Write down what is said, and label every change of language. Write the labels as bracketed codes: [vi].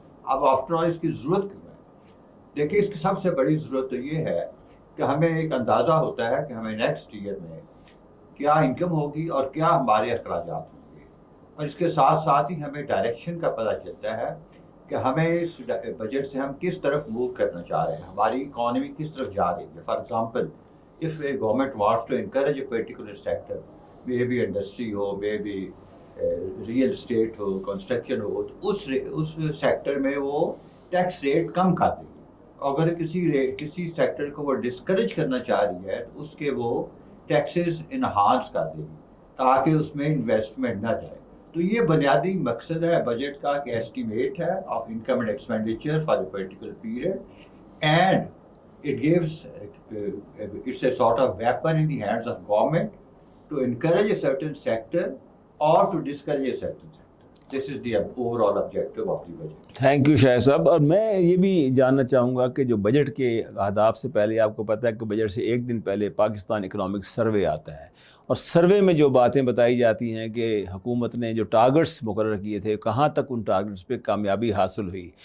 [ur] اب after all اس کی ضرورت کیوں ہے؟ دیکھیے، اس کی سب سے بڑی ضرورت تو یہ ہے کہ ہمیں ایک اندازہ ہوتا ہے کہ ہمیں نیکسٹ ایئر میں کیا انکم ہوگی اور کیا ہمارے اخراجات ہوں گے، اور اس کے ساتھ ساتھ ہی ہمیں ڈائریکشن کا پتہ چلتا ہے کہ ہمیں اس بجٹ سے ہم کس طرف موو کرنا چاہ رہے ہیں، ہماری اکانومی کس طرف جا رہی ہے. [en] for example, if a government wants to encourage a particular sector, may be industry ہو، may be [ur] real estate ہو, construction ہو, تو اس سیکٹر میں وہ ٹیکس ریٹ کم کر دے گی. اگر کسی سیکٹر کو وہ ڈسکریج کرنا چاہ رہی ہے تو اس کے وہ ٹیکسز انہانس کر دے گی تاکہ اس میں انویسٹمنٹ نہ جائے. تو یہ بنیادی مقصد ہے بجٹ کا کہ [en] Estimate ہے of income and expenditure for a particular period, and it gives it's a sort of weapon in the hands of government to encourage a certain sector or to discourage a certain sector. This is the overall objective of the budget. [ur] Thank you شاہد صاحب. اور میں یہ بھی جاننا چاہوں گا کہ جو budget کے اہداف سے پہلے آپ کو پتہ ہے کہ بجٹ سے ایک دن پہلے پاکستان اکنامک سروے آتا ہے, اور سروے میں جو باتیں بتائی جاتی ہیں کہ حکومت نے جو ٹارگٹس مقرر کیے تھے کہاں تک ان ٹارگٹس پہ کامیابی حاصل ہوئی.